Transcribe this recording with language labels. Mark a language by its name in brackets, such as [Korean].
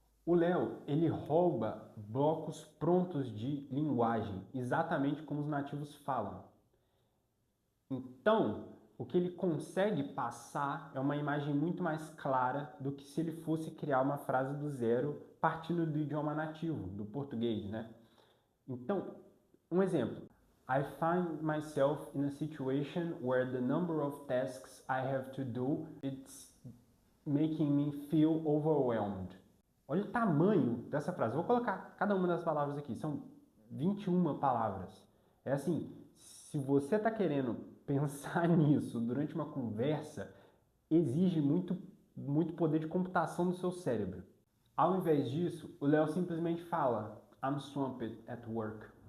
[Portuguese] O Léo, ele rouba blocos prontos de linguagem, exatamente como os nativos falam. Então, o que ele consegue passar é uma imagem muito mais clara do que se ele fosse criar uma frase do zero partindo do idioma nativo, do português, né? Então, um exemplo. [English] I find myself in a situation where the number of tasks I have to do, it's making me feel overwhelmed. [Portuguese] Olha o tamanho dessa frase. Vou colocar cada uma das palavras aqui. São 21 palavras. É assim, se você está querendo pensar nisso durante uma conversa, exige muito poder de computação do seu cérebro. Ao invés disso, o Léo simplesmente fala [English] I'm swamped at work.